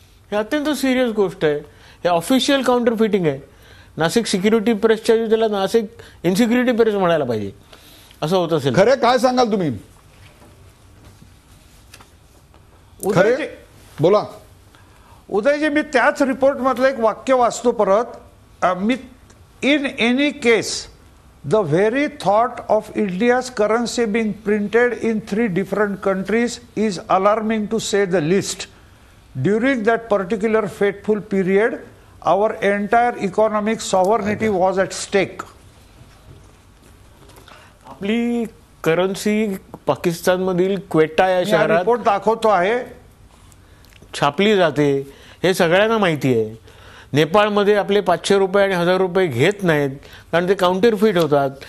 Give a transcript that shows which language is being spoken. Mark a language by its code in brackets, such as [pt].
[mr] हे अत्यंत सिरियस गोष्ट आहे. हे ऑफिशियल काउंटर फिटिंग आहे. नाशिक सिक्युरिटी प्रेसच्या त्याला नाशिक इन्सिक्युरिटी प्रेस म्हणायला पाहिजे, असं होत असेल. खरे काय सांगाल तुम्ही? खरे बोला. उदयजी, मी त्याच रिपोर्ट मधलं एक वाक्य वाचतो परत. मी [en] In any case the very thought of India's currency being printed in 3 different countries is alarming to say the least. During that particular fateful period our entire economic sovereignty was at stake. [mr] आपली currency पाकिस्तानमधील क्वेटा या शहरात report दाखवतो आहे, छापली जाते. हे सगळ्यांना माहिती आहे. नेपाळमध्ये आपले 500 रुपये आणि 1000 रुपये घेत नाहीत, कारण ते काउंटरफिट होतात.